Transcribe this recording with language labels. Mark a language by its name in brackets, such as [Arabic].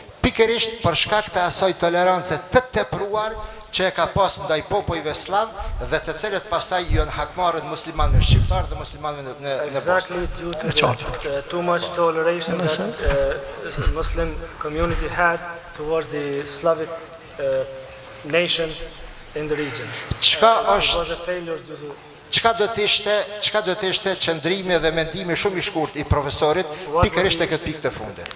[Albanian] Pikërisht për shkak të asaj tolerance të tepruar që e ka pas ndaj popujve slav dhe të cilët pastaj janë hakmarrët muslimanëve shqiptar dhe muslimanëve në [English] Exactly due to the, too much toleration that Muslim community had towards the Slavic nations in the region. [Albanian] Çka [English] It was [Albanian] është, [English] a failure due to [Albanian] çka do të ishte qëndrimi dhe mendimi shumë I shkurt I profesorit pikërisht e këtë pikë të fundit.